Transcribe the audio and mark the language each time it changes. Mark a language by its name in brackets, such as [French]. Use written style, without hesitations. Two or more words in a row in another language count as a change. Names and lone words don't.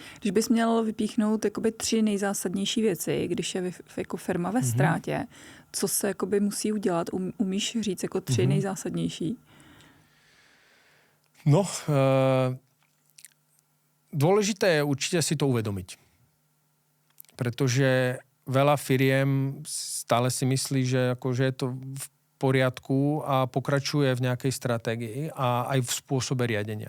[Czech] Když bys měl vypíchnout jakoby 3 nejzásadnější věci, když je jako firma ve ztrátě, co se jakoby musí udělat? Umíš říct jako 3 nejzásadnější? [Slovak] No, dôležité je určite si to uvedomiť. Pretože veľa firiem stále si myslí, že akože je to v poriadku a pokračuje v nejakej stratégii a aj v spôsobe riadenia.